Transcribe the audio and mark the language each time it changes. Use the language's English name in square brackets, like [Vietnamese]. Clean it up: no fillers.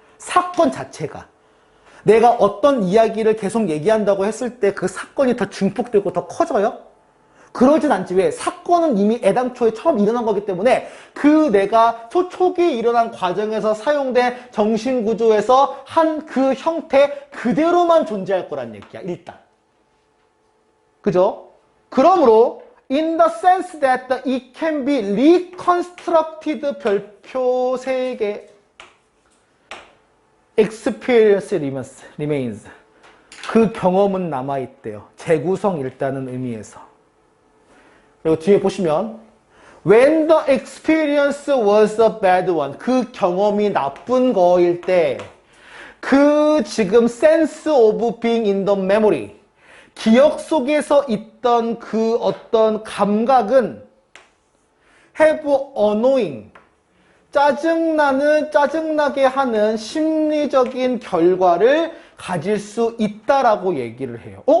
[Korean] 사건 자체가. 내가 어떤 이야기를 계속 얘기한다고 했을 때 그 사건이 더 증폭되고 더 커져요? 그러진 않지. 왜? 사건은 이미 애당초에 처음 일어난 거기 때문에 그 내가 초기에 일어난 과정에서 사용된 정신구조에서 한 그 형태 그대로만 존재할 거란 얘기야. 일단. 그죠? 그러므로 [English] in the sense that it can be reconstructed [Korean] 별표 3개 [English] experience remains [Korean] 그 경험은 남아있대요. 재구성 일단은 의미에서. 그리고 뒤에 보시면 [English] when the experience was a bad one [Korean] 그 경험이 나쁜 거일 때 그 지금 [English] sense of being in the memory [Korean] 기억 속에서 있던 그 어떤 감각은 [English] have annoying [Korean] 짜증나게 하는 심리적인 결과를 가질 수 있다라고 얘기를 해요.